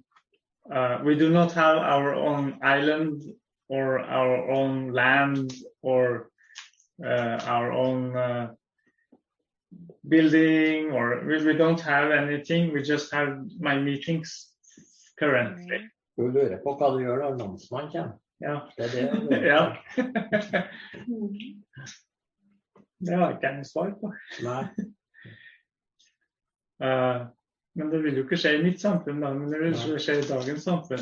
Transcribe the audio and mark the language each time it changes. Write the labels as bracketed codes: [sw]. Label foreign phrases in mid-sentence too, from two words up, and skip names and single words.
[en] We do not have our own island or our own land or our own building, or we don't have anything. We just have my meetings currently. [no] Du lurer på hva du gjør når landsmannen kommer. Ja. Det det. Ja. Det har ikke jeg noe svar på. Nei. Men det vil jo ikke skje i mitt samfunn da, men det vil skje i dagens samfunn.